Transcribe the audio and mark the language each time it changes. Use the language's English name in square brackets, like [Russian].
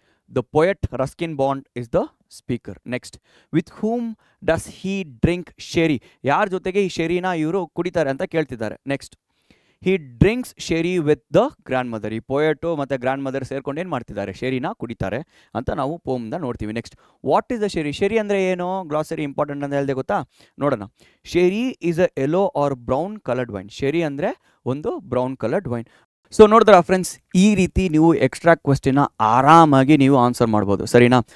[English] The poet Ruskin Bond is the speaker. Next, with whom does he drink sherry. [Kannada] ಯಾರ ಜೊತೆಗೆ ಈ ಶೆರಿನ ಇವರು ಕುಡಿತಾರೆ ಅಂತ ಕೇಳ್ತಿದ್ದಾರೆ. [English] Next, he drinks sherry with the grandmother. [Kannada] ಈ ಪೊಯೆಟು ಮತ್ತು ಗ್ರ್ಯಾಂಡ್ ಮದರ್ ಸೇರ್ಕೊಂಡು ಏನು ಮಾಡ್ತಿದ್ದಾರೆ, ಶೆರಿನ ಕುಡಿತಾರೆ ಅಂತ ನಾವು ಪೋಮ್ದ ನೋಡ್ತೀವಿ. [English] Next, what is the sherry. [Kannada] ಶೆರಿ ಅಂದರೆ ಏನು, ಗ್ಲಾಸರಿ ಇಂಪಾರ್ಟೆಂಟ್ ಅಂತ ಹೇಳಿದೆ ಗೊತ್ತಾ. ನೋಡೋಣ. [English] Sherry is a yellow or brown coloured wine. [Kannada] ಶೆರಿ ಅಂದರೆ ಒಂದು ಬ್ರೌನ್ ಕಲರ್ಡ್ ವೈನ್. ಸೊ ನೋಡಿದ್ರ ಫ್ರೆಂಡ್ಸ್, ಈ ರೀತಿ ನೀವು ಎಕ್ಸ್ಟ್ರಾ ಕ್ವೆಶ್ಚನ್ನ ಆರಾಮಾಗಿ ನೀವು ಆನ್ಸರ್ ಮಾಡ್ಬೋದು, ಸರಿನಾ.